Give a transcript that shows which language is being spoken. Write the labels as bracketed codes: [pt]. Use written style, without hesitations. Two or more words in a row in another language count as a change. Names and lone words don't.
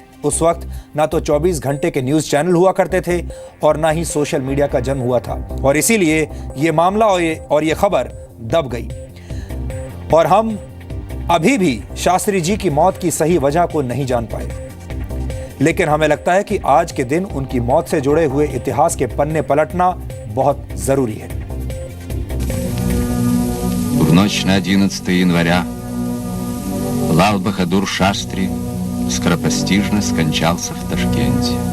[hi] उस वक्त ना तो 24 घंटे के [en] news channel [hi] हुआ करते थे और ना ही [en] social media [hi] का जन्म हुआ था, और इसीलिए ये मामला और ये खबर दब गई। और हम अभी भी शास्त्री जी की मौत की सही वजह को नहीं जान पाए। लेकिन हमें लगता है कि आज के दिन उनकी मौत से जुड़े हुए इतिहास के पन्ने पलटना बहुत जरूरी है। [ru] В ночь на 11 января Лал Бахадур Шастри скоропостижно скончался в Ташкенте.